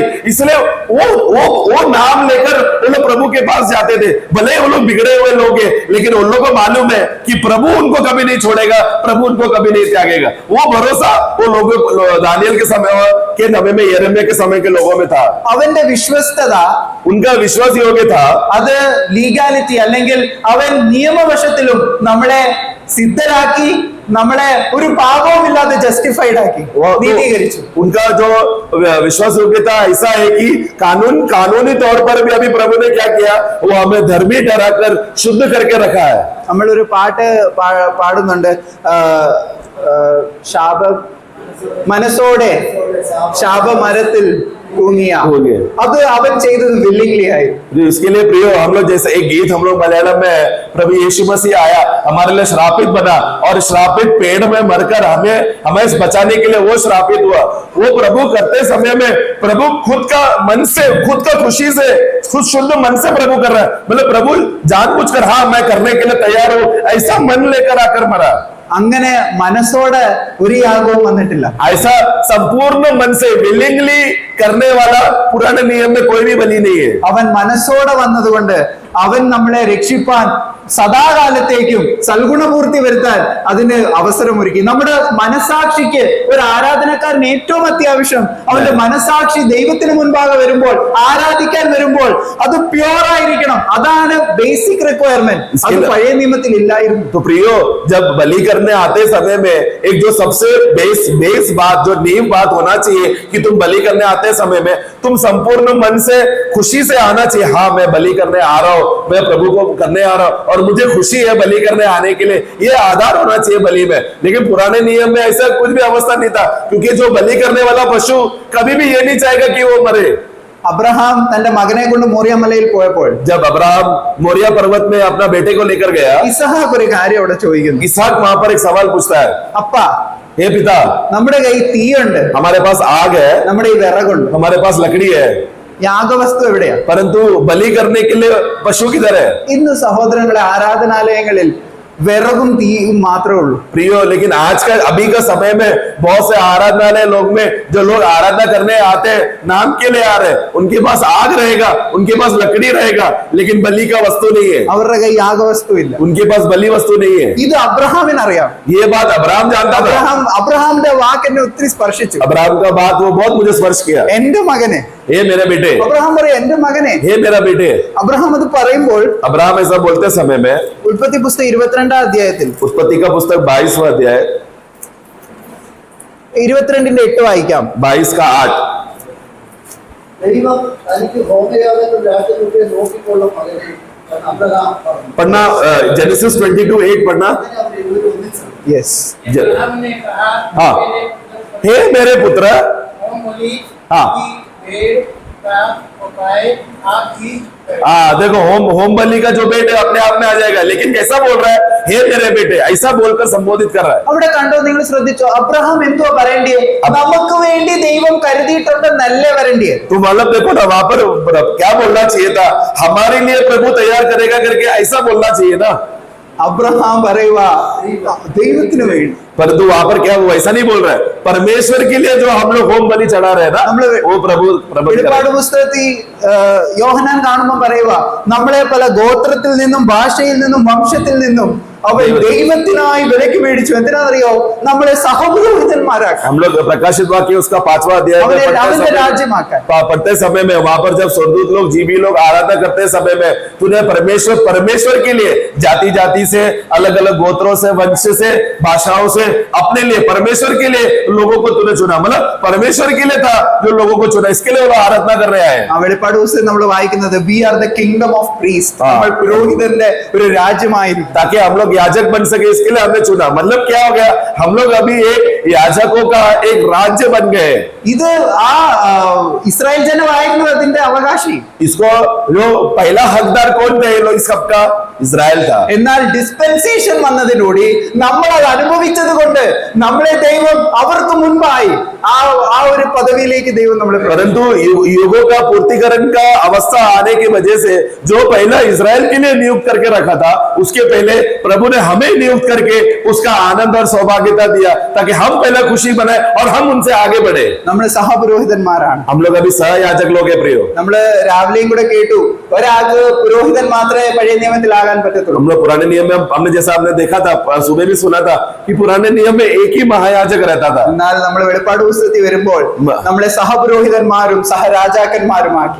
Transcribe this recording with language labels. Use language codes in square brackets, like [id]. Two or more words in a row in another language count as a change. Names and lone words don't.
[hi] इसलिए वो नाम लेकर वो लोग प्रभु के पास जाते थे। भले वो लोग बिगड़े हुए लोग हैं, लेकिन उन लोगों को मालूम है कि प्रभु उनको कभी नहीं छोड़ेगा, प्रभु उनको कभी नहीं त्यागेगा। वो भरोसा वो लोगों दानियल के समय में, यिर्मयाह के समय के लोगों में था। [ml] അവന്റെ വിശ്വസ്തത, [hi] उनका विश्वास योग्य था। [ml] അത് ലീഗാലിറ്റി അല്ലെങ്കിൽ അവൻ നിയമവശത്തിലും നമ്മളെ സിദ്ധരാക്കി, നമ്മളെ ഒരു പാപവുമില്ലാതെ ജസ്റ്റിഫൈഡ് ആക്കി, നീതീകരിച്ചു. [hi] उनका जो विश्वास योग्यता ऐसा है कि कानूनी तौर पर भी अभी प्रभु ने क्या किया? वो हमें धर्मी ठहराकर शुद्ध करके रखा है। [ml] നമ്മളൊരു പാട്ട് പാടുന്നുണ്ട്, ശാപ മനസ്സോടെ ശാപമരത്തിൽ തൂങ്ങിയ, അത് അവൻ ചെയ്തത് വില്ലിംഗ്ലി ആയി. [hi] इसके लिए प्रियो, हम लोग जैसे एक गीत हम लोग मलयालम में, प्रभु यीशु मसीह आया हमारे लिए श्रापित बना और श्रापित पेड़ में मरकर हमें बचाने के लिए वो श्रापित हुआ। वो प्रभु करते समय में प्रभु खुद का खुशी से, खुद शुद्ध मन से प्रभु कर रहा है। मतलब प्रभु जानबूझकर हाँ मैं करने के लिए तैयार हूं ऐसा मन लेकर आकर मरा। [ml] അങ്ങനെ മനസ്സോടെ ഒരു യാഗവും വന്നിട്ടില്ല. [hi] ऐसा संपूर्ण मन से विलिंगली करने वाला पुराने नियम में कोई भी बलि नहीं है। [ml] അവൻ മനസ്സോടെ വന്നതുകൊണ്ട് അവൻ നമ്മളെ രക്ഷിപ്പാൻ സദാകാലത്തേക്കും സൽഗുണപൂർത്തി വരുത്താൻ അതിന് അവസരമൊരുക്കി. നമ്മുടെ മനസാക്ഷിക്ക് ഒരു ആരാധനക്കാരന് ഏറ്റവും അത്യാവശ്യം അവന്റെ മനസാക്ഷി ദൈവത്തിന് മുൻപാകെ വരുമ്പോൾ, ആരാധിക്കാൻ വരുമ്പോൾ അത് പ്യൂർ ആയിരിക്കണം. അതാണ് [en] basic requirement. [ml] അത് പഴയ നിയമത്തിൽ ഇല്ലായിരുന്നു. [hi] तो प्रियो, जब बलि करने आते समय में एक जो सबसे बेस बात, जो नींव बात होना चाहिए कि तुम बलि करने आते समय में तुम संपूर्ण मन से खुशी से आना चाहिए। हाँ मैं बलि करने आ रहा हूं, मैं प्रभु को करने आ रहा हूं और मुझे खुशी है बलि करने आने के लिए, ये आधार होना चाहिए बलि में। लेकिन पुराने नियम में ऐसा कुछ भी अवस्था नहीं था, क्योंकि जो बलि करने वाला पशु कभी भी ये नहीं चाहेगा कि वो मरे। [ml] അബ്രഹാം തന്റെ മകനെ കൊണ്ട് മോറിയ മലയിൽ പോയപ്പോൾ, [hi] जब अब्राहम मोरिया पर्वत में अपना बेटे को लेकर गया, [ml] ഇസഹാക്ക് ഒരു കാര്യം അവിടെ ചോദിക്കുന്നു. [hi] इसहाक वहां पर एक सवाल पूछता है, [ml] അപ്പാ, [hi] हे पिता, [ml] നമ്മുടെ കയ്യിൽ തീയുണ്ട്, [hi] हमारे पास आग है, [ml] നമ്മുടെ ഈ വിറകുണ്ട്, [hi] हमारे पास लकड़ी है, [ml] യാഗവസ്തു എവിടെയാ? [hi] परंतु बलि करने के लिए पशु किधर है? [ml] ഇന്ന് സഹോദരങ്ങളെ, ആരാധനാലയങ്ങളിൽ വിറകും തീയും മാത്രമേ ഉള്ളൂ. [hi] प्रियो, लेकिन आज का अभी का समय में बहुत से आराधनालय लोग में जो लोग आराधना करने आते हैं नाम के लिए आ रहे हैं, उनके पास आग रहेगा, उनके पास लकड़ी रहेगा, लेकिन बलि का वस्तु नहीं है, [ml] അവരുടെ കയ്യിൽ യാഗവസ്തു ഇല്ല. [hi] उनके पास बलि वस्तु नहीं है. [ml] ഇത് അബ്രഹാമിന് അറിയാം. [hi] ये बात अब्राहम जानता था. [ml] അബ്രഹാമിന്റെ വാക്ക് എന്നെ ഒത്തിരി സ്പർശിച്ചു. [hi] अब्राहम का बात वो बहुत मुझे स्पर्श किया. [ml] എന്റെ മകനെ, [hi] हे मेरे बेटे, [ml] അബ്രഹാം പറയും എന്റെ മകനെ. [hi] हे मेरा बेटे. [ml] അബ്രഹാം അത് പറയുമ്പോൾ [hi] अब्राहम ऐसा बोलते समय में [ml] ഉൽപ്പത്തി പുസ്തകം 22-ാം അധ്യായത്തിൽ [hi] उत्पत्ति का पुस्तक 22वां अध्याय [ml] 22-8 വായിക്കാം. [hi] 22 का 8. [ml] ദൈവം തനിക്ക് ഹോമയാഗത്തിൽ രാജ്യത്തെ നോക്കിക്കൊള്ളും മകനെ അബ്രഹാം പറഞ്ഞു. [hi] पढ़ना जेनेसिस 22:8 पढ़ना. [ml] അങ്ങനെ അവർ ഇരുവരും ഒന്നിച്ചു. യെസ്. [hi] अब्राहम ने कहा, हाँ। हे मेरे पुत्र, होम बलि हाँ। की भेड़ का उपाय आप ही करें। हाँ देखो, होम बलि का जो बेटे अपने आप में आ जाएगा, लेकिन कैसा बोल रहा है, हे मेरे बेटे, ऐसा बोलकर संबोधित कर रहा है. [ml] അവിടെ കണ്ടോ, നിങ്ങൾ ശ്രദ്ധിച്ചോ, അബ്രഹാം എന്തുവാ പറയണ്ടേ? നമുക്ക് വേണ്ടി ദൈവം കരുതിയിട്ടുണ്ടെന്നല്ലേ വരണ്ടേ? [hi] तो मतलब देखो ना, वहां पर क्या बोलना चाहिए था, हमारे लिए प्रभु तैयार करेगा करके ऐसा बोलना चाहिए ना. [ml] അബ്രഹാം പറയുക ദൈവത്തിന് വേണ്ടി. [hi] परंतु वहां पर क्या, वो ऐसा नहीं बोल रहा है. परमेश्वर के लिए जो हम लोग होम बलि चढ़ा रहे हैं ना, वो प्रभु [ml] വെളിപ്പാട് പുസ്തകത്തിൽ യോഹന്നാൻ കാണുമ്പോൾ പറയുക, നമ്മളെ പല ഗോത്രത്തിൽ നിന്നും ഭാഷയിൽ നിന്നും വംശത്തിൽ നിന്നും അവൻ ദൈവത്തിനായി വിലക്ക് മേടിച്ചു. എന്തിനാണെന്നറിയോ? നമ്മളെ സഹപുരോഹിതന്മാരാക്കാൻ, [hi] हम लोग प्रकाशित वाक्य उसका 5वां अध्याय में [ml] അവന്റെ രാജ്യമാക്കാൻ. [hi] पढ़ते समय में वहां पर जब स्वर्गदूत लोग, जीवी लोग आराधना करते समय में तूने परमेश्वर के लिए जाति जाति से, अलग अलग गोत्रों से, वंश से, भाषाओं से, अपने लिए परमेश्वर के लिए लोगों को तूने चुना. मतलब परमेश्वर के लिए था जो लोगों को चुना, इसके लिए वो आराधना कर रहे हैं. [ml] ആ വെളിപ്പാട് പുസ്തകം നമ്മൾ വായിക്കുന്നത് [en] we are the kingdom of priest, [ml] ആ. നമ്മൾ പുരോഹിതന്റെ ഒരു രാജ്യമായിരിക്കും. [hi] ताकि हम लोग याजक बन सके, इसके लिए हमने चुना. मतलब क्या हो गया, हम लोग अभी एक याजकों का एक राज्य बन गए. [ml] ഇത് ആ ഇസ്രായേൽ ജനമായിരുന്നു അതിന്റെ അവകാശി. [hi] इसको जो पहला हकदार कौन थे, ये लोग इस सब का इजराइल था. [ml] എന്നാൽ ഡിസ്പെൻസേഷൻ വന്നതിലൂടെ നമ്മൾ അത് അനുഭവിച്ചത് കൊണ്ട് നമ്മളെ ദൈവം അവർക്ക് മുൻപായി ആ ഒരു പദവിയിലേക്ക് ദൈവം നമ്മളെ [hi] परंतु युगों का पूर्तिकरण का अवस्था आने की वजह से जो पहला इजराइल के लिए नियुक्त करके रखा था, उसके पहले प्रभु ने हमें नियुक्त करके उसका आनंद और सौभाग्यता दिया, ताकि हम पहला खुशी बनाए और हम उनसे आगे बढ़े. [ml] നമ്മള് സഹപുരോഹിതന്മാരാണ്. [hi] हम लोग अभी सहयाजक लोग हैं प्रियो. [ml] നമ്മള് രാവിലെയും കൂടെ കേട്ടു, ഒരാൾക്ക് പുരോഹിതൻ മാത്രമേ പഴയ നിയമത്തിലാകാൻ പറ്റത്തുള്ളൂ. [hi] हम लोग पुराने नियम में हमने जैसा आपने देखा था, सुबह भी सुना था कि पुराने नियम में एक ही महायाजक रहता था. [ml] എന്നാൽ നമ്മൾ വെളിപ്പാട് പുസ്തകത്തിൽ വരുമ്പോൾ നമ്മളെ സഹപുരോഹിതന്മാരും സഹരാജാക്കന്മാരുമാക്കി.